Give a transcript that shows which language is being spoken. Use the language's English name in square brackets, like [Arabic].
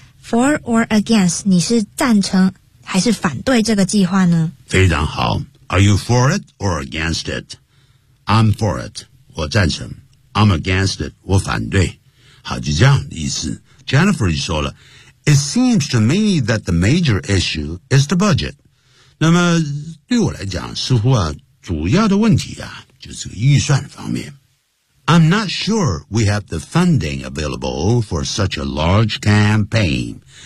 [English] For or against, [Chinese] 你是赞成还是反对这个计划呢？非常好。 [English] Are you for it or against it? I'm for it, [Chinese] 我赞成。 [English] I'm against it, [Chinese] 我反对。好，就这样的意思。 [English] Jennifer [Chinese] 就说了， [English] It seems to me that the major issue is the budget. [Chinese] 那么对我来讲，似乎啊，主要的问题啊，就是预算方面。 [English] I'm not sure we have the funding available for such a large campaign.